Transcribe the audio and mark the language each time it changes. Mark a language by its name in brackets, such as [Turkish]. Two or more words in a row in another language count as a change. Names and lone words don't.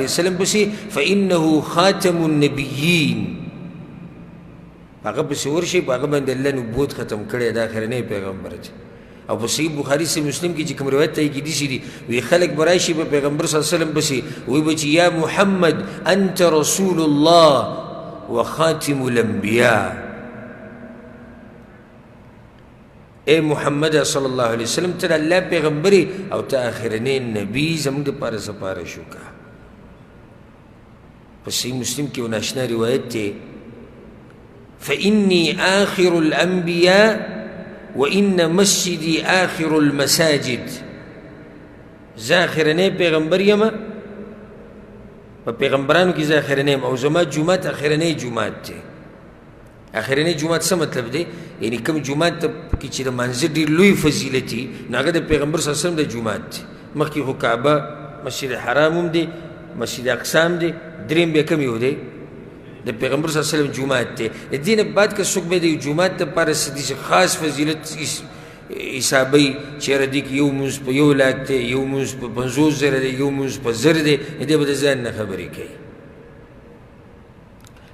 [Pashto] وسلم پسې [Arabic] فانه خاتم النبیین [Pashto] هغه پسې ورشي په هغه باندې الله نبوت ختم کړی دا اخرنی پیغمبر دی او په صحیح بخاري صحیح مسلم کې چې کوم روایت ته کې داسې دي وی خلک به راشي په پیغمبر [Arabic] صلی الله علیه وسلم [Pashto] پسې وی به چې [Arabic] یا محمد انت رسول الله وخاتم الانبیاء [Pashto] اے محمد [Arabic] صلی الله علیه وسلم [Pashto] ته د الله پیغمبري او ته اخرنی نبي زموږ دپاره سپارش وکړه په صحیح مسلم کې یو ناشنا روایت دی [Arabic] فإني آخر الأنبياء وإن مسجدي آخر المساجد [Pashto] زه اخرنی پیغمبر یم په پیغمبرانو کې زه اخرنی یم او زما جومات اخرنی جومات دی اخرنی جومات څه مطلب دی یعنی کوم جومات ته کې چې د مانځه ډېر لوی فضیلت وي نو هغه د پیغمبر [Arabic] صلی الله علیه وسلم [Pashto] د جومات دی مخکې خو کعبه مسجد حرام هم دی مسجد اقصی هم دی دریم بیا کوم یو دی د پیغمبر [Arabic] صلی الله علیه وسلم [Pashto] جومات دی د دې نه بعد که څوک بیا د جومات دپاره څه خاص فضیلت حسابوي چې یاره دې کې یو مونځ په 1 لاک دی یو مونځ په 50,000 دی یو مونځ په 1000 دی دې به د ځان نه خبرې کوي